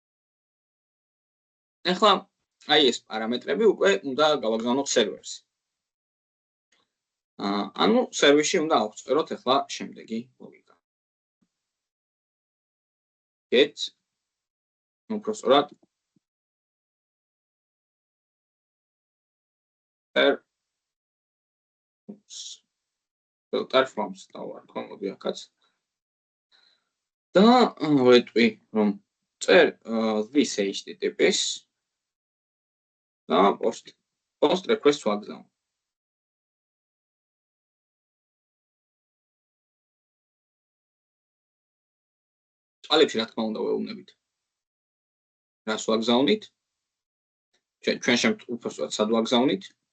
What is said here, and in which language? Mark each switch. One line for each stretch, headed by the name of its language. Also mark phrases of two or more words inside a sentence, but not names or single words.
Georgian: ახლა აი ეს პარამეტრები უკვე უნდა გავაგზავნოთ სერვერში. ანუ სერვერში უნდა ავწეროთ ახლა შემდეგი ლოგიკა. get უბრალოდ
English: filter forms
Georgian: დავარქვა მოდი აქაც. და ვეტყვი რომ წერ
English: this https
Georgian: და
English: post request
Georgian: ვაგზავნ. წყალებში რა თქმა უნდა ვეუბნებით. რას ვაგზავნით? ჩვენ შემთხვევაში სად ვაგზავნით?